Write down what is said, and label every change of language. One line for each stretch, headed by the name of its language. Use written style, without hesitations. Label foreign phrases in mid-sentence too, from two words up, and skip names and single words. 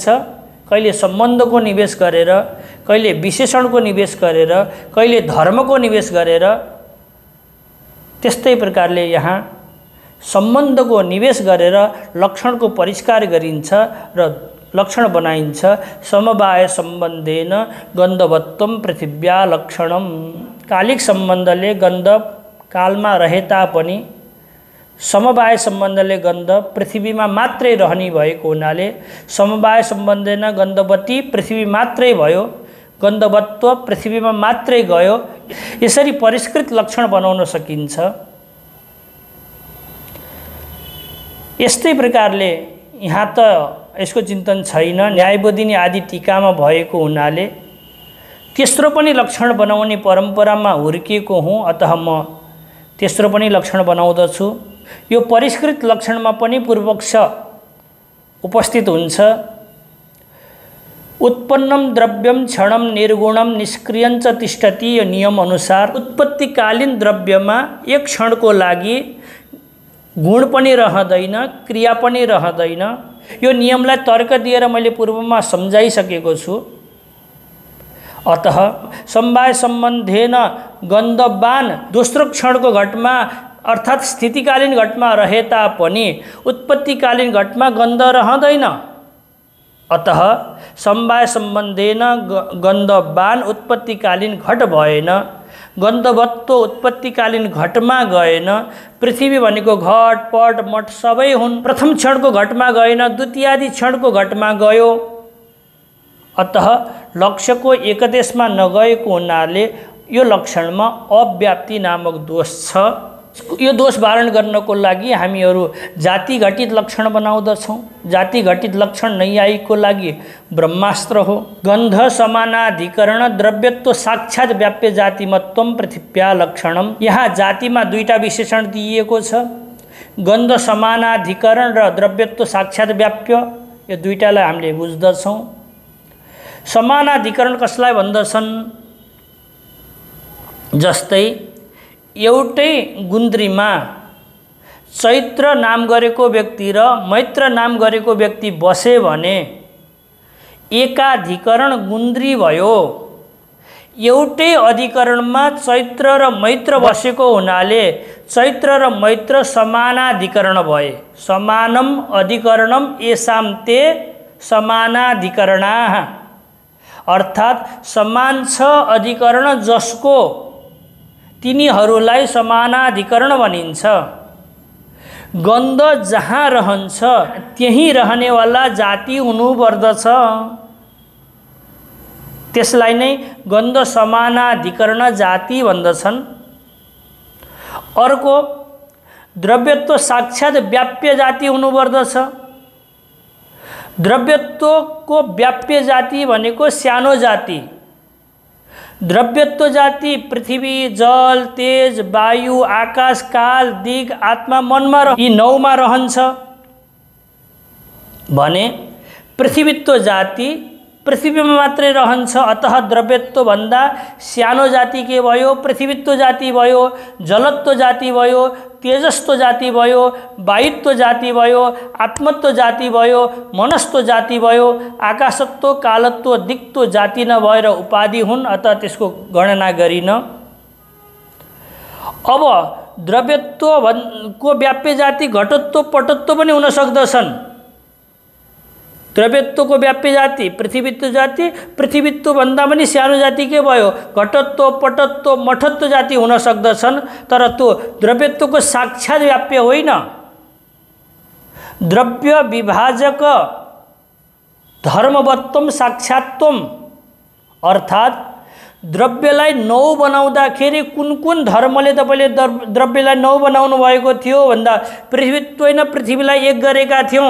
Nepali: कहिले सम्बन्धको निवेश गरेर, कहिले विशेषणको निवेश गरेर, कहिले धर्मको निवेश गरेर। त्यस्तै प्रकारले यहाँ सम्बन्धको निवेश गरेर लक्षणको परिष्कार गरिन्छ र लक्षण बनाइन्छ।
Sanskrit: समवाय सम्बन्धेन गन्धवत्वम पृथिव्या लक्षणम।
Nepali: कालिक सम्बन्धले गन्ध कालमा रहे तापनि समवाय सम्बन्धले गन्ध पृथ्वीमा मात्रै रहने भएको हुनाले
Sanskrit: समवाय सम्बन्धेन गन्धवती पृथ्वी
Nepali: मात्रै भयो, गन्धवत्व पृथ्वीमा मात्रै गयो। यसरी परिष्कृत लक्षण बनाउन सकिन्छ। यस्तै प्रकारले यहाँ त यसको चिन्तन छैन, न्यायबोधिनी आदि टीकामा भएको हुनाले तेस्रो पनि लक्षण बनाउने परम्परामा हुर्किएको हुँ, अतः म तेस्रो पनि लक्षण बनाउँदछु। यो परिष्कृत लक्षणमा पनि पूर्वपक्ष उपस्थित हुन्छ।
Sanskrit: उत्पन्नम द्रव्यम क्षणम निर्गुणम निष्क्रियञ्च तिष्ठति।
Nepali: यो नियम अनुसार उत्पत्तिकालीन द्रव्यमा एक क्षणको लागि गुण पनि रहँदैन, क्रिया पनि रहँदैन। यो नियमलाई तर्क दिएर मैले पूर्वमा सम्झाइसकेको छु। अतः
Sanskrit: समवाय सम्बन्धेन गन्धवान
Nepali: दोस्रो क्षणको घटमा अर्थात् स्थितिकालीन घटमा रहे तापनि उत्पत्तिकालीन घटमा गन्ध रहँदैन। अतः
Sanskrit: समवाय सम्बन्धेन गन्धवान
Nepali: उत्पत्तिकालीन घट भएन, गन्धवत्व उत्पत्तिकालीन घटमा गएन। पृथ्वी भनेको घट पट मठ सबै हुन्। प्रथम क्षणको घटमा गएन, द्वितीयादि क्षणको घटमा गयो। अतः लक्ष्यको एकदेशमा नगएको हुनाले यो लक्षणमा अव्याप्ति नामक दोष छ। यो दोष वारण गर्नको लागि हामीहरू जाति घटित लक्षण बनाउँदछौँ। जाति घटित लक्षण नैयायिकको लागि ब्रह्मास्त्र हो।
Sanskrit: गन्ध समानाधिकरण द्रव्यत्व साक्षात् व्याप्य जातिमत्वम पृथिव्या लक्षणम।
Nepali: यहाँ जातिमा दुईटा विशेषण दिइएको छ, गन्ध समानाधिकरण र द्रव्यत्व साक्षात् व्याप्य। यो दुईटालाई हामीले बुझ्दछौँ। समानाधिकरण कसलाई भन्दछन्? जस्तै एउटै गुन्द्रीमा चैत्र नाम गरेको व्यक्ति र मैत्र नाम गरेको व्यक्ति बसे भने एकाधिकरण गुन्द्री भयो। एउटै अधिकरणमा चैत्र र मैत्र बसेको हुनाले चैत्र र मैत्र समानाधिकरण भए।
Sanskrit: समानम अधिकरणम येषां ते समानाधिकरणाः।
Nepali: अर्थात् समान छ अधिकरण जसको तिनीहरूलाई समानाधिकरण भनिन्छ। गन्ध जहाँ रहन्छ त्यही रहनेवाला जाति हुनुपर्दछ, त्यसलाई नै गन्ध समानाधिकरण जाति भन्दछन्। अर्को द्रव्यत्व साक्षात् व्याप्य जाति हुनुपर्दछ। द्रव्यत्वको व्याप्य जाति भनेको सानो जाति। द्रव्यत्व जाति पृथ्वी, जल, तेज, वायु, आकाश, काल, दिग, आत्मा, मनमा यी 9 मा रहन्छ भने पृथ्वीत्व जाति पृथ्वीमा मात्रै रहन्छ। अतः द्रव्यत्व भन्दा सानो जाति के भयो? पृथ्वीत्व जाति भयो, जलत्व जाति भयो, तेजस्त्व जाति भयो, वायुत्व जाति भयो, आत्मत्व जाति भयो, मनस्त्व जाति भयो, आकाशत्व, कालत्व, दिक्त्व जाति नभएर उपाधि हुन्। अतः त्यसको गणना गरिन। अब द्रव्यत्वको व्याप्य जाति घटत्व, पटत्व पनि हुन सक्दछन्। द्रव्यत्वको व्याप्य जाति पृथ्वीत्व जाति, पृथ्वीत्व भन्दा पनि सानो जाति के भयो? घटत्व, पटत्व, मठत्व जाति हुन सक्दछन्। तर त्यो द्रव्यत्वको साक्षात व्याप्य होइन।
Sanskrit: द्रव्य विभाजक धर्मवत्वम साक्षात्वम,
Nepali: अर्थात् द्रव्यलाई 9 बनाउँदाखेरि कुन धर्मले तपाईँले द्रव्यलाई 9 बनाउनु भएको थियो भन्दा पृथ्वीत्व होइन पृथ्वीलाई 1 गरेका थियौँ।